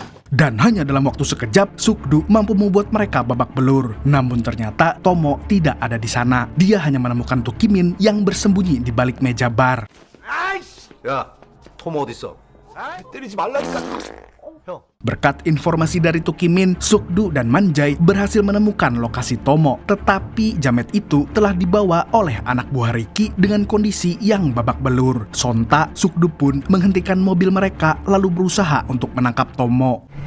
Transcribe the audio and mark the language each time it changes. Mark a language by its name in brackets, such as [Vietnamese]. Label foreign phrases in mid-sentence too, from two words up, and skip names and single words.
[Indonesian] Dan hanya dalam waktu sekejap, Sukdu mampu membuat mereka babak belur. Namun ternyata Tomo tidak ada di sana. Dia hanya menemukan Tukimin yang bersembunyi di balik meja bar. [Korean] 야, 토모 어딨어? 때리지 말라니까. 형. [Indonesian] Berkat informasi dari Tukimin, Sukdu dan Manjai berhasil menemukan lokasi Tomo. Tetapi jamet itu telah dibawa oleh anak buah Riki dengan kondisi yang babak belur. Sontak, Sukdu pun menghentikan mobil mereka lalu berusaha untuk menangkap Tomo.